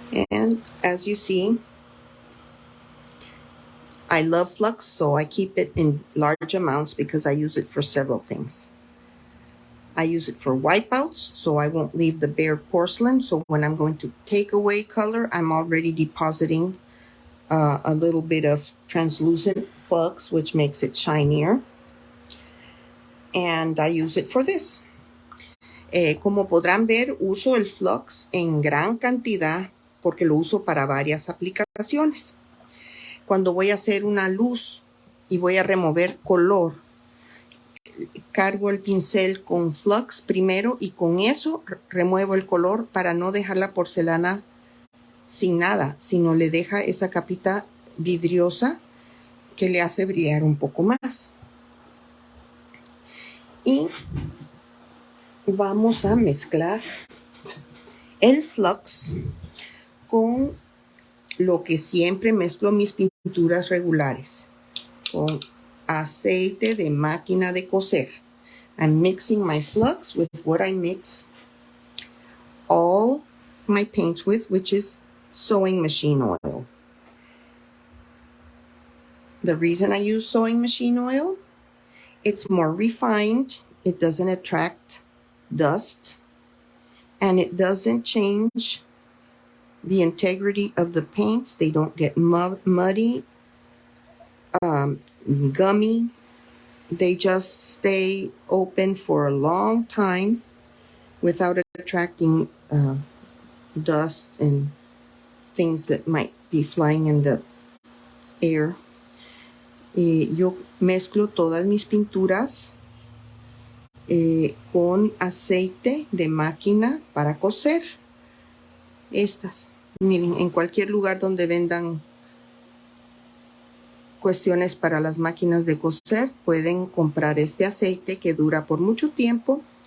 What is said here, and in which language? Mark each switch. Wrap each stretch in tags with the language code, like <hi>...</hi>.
<en>And as you see, I love flux, so I keep it in large amounts because I use it for several things. I use it for wipeouts, so I won't leave the bare porcelain. So when I'm going to take away color, I'm already depositing a little bit of translucent flux, which makes it shinier. And I use it for this.</en> <es>Como podrán ver, uso el flux en gran cantidad porque lo uso para varias aplicaciones. Cuando voy a hacer una luz y voy a remover color, cargo el pincel con flux primero y con eso remuevo el color para no dejar la porcelana sin nada, sino le deja esa capita vidriosa que le hace brillar un poco más. Y vamos a mezclar el flux con lo que siempre mezclo mis pinturas regulares, con aceite de máquina de coser.</es> <en>I'm mixing my flux with what I mix all my paints with, which is sewing machine oil. The reason I use sewing machine oil, it's more refined, it doesn't attract dust, and it doesn't change the integrity of the paints. They don't get muddy, gummy. They just stay open for a long time without attracting dust and things that might be flying in the air.</en> <es>Yo mezclo todas mis pinturas con aceite de máquina para coser. Estas, miren, en cualquier lugar donde vendan cuestiones para las máquinas de coser, pueden comprar este aceite que dura por mucho tiempo.</es>